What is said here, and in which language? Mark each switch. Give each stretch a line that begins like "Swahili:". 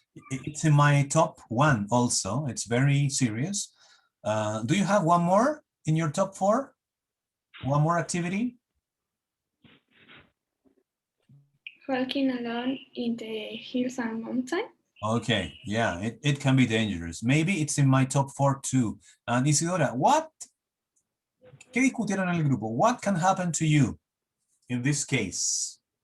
English: It's in my top 1 also. It's very serious. Do you have one more in your top 4? One more activity? Walking alone in the hills and mountains. Okay, yeah, it can be dangerous. Maybe it's in my top 4 too.
Spanish: And Isidora, ¿qué discutieron en el grupo?
English: What can happen to you in this case?